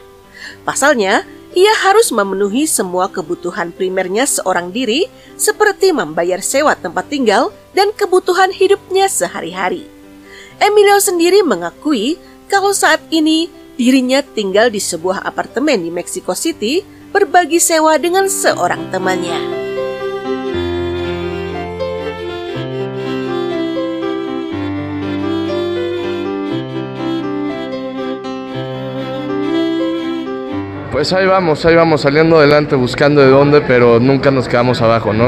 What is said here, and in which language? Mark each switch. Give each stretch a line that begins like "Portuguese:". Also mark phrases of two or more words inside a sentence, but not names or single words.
Indonesian: Pasalnya, ia harus memenuhi semua kebutuhan primernya seorang diri seperti membayar sewa tempat tinggal dan kebutuhan hidupnya sehari-hari. Emilio sendiri mengakui kalau saat ini dirinya tinggal di sebuah apartemen di Mexico City berbagi sewa dengan seorang temannya.
Spanish: Pues ahí vamos saliendo adelante buscando de dónde, pero nunca nos quedamos abajo, ¿no?